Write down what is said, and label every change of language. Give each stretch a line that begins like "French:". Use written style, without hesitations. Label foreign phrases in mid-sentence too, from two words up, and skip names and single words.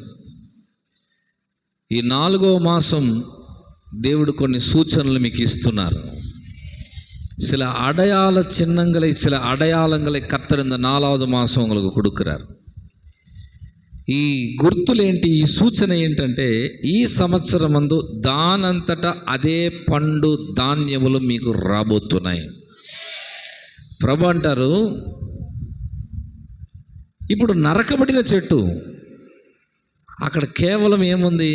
Telugu: ఈ 4వ మాసం దేవుడు కొన్ని సూచనలు మీకు ఇస్తున్నారు.
Tamil: சில அடையாள சின்னங்களை, சில அடையாளங்களை கர்த்தர் இந்த 4வது மாதம் உங்களுக்கு கொடுக்குறார்.
Telugu: ఈ గుర్తులేంటి, ఈ సూచన ఏంటంటే, ఈ సంవత్సరమందు దానంతటా అదే పండు ధాన్యములు మీకు రాబోతున్నాయి. ప్రభు అంటారు, ఇప్పుడు నరకబడిన చెట్టు, అక్కడ కేవలం ఏముంది?